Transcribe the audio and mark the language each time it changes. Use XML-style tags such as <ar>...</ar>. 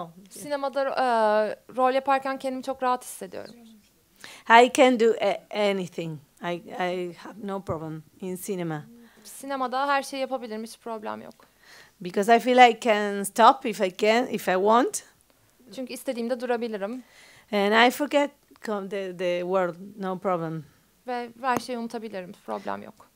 <tr>Sinemada rol yaparken kendimi çok rahat hissediyorum.</tr> <en>I can do anything. I have no problem in cinema.</en> <tr>Sinemada her şeyi yapabilirim, hiç problem yok.</tr> <en>Because I feel I can stop if I want.</en> <tr>Çünkü istediğimde durabilirim.</tr> <en>And I forget the world, no problem.</en> <tr>Ve her şeyi unutabilirim, problem yok.</tr>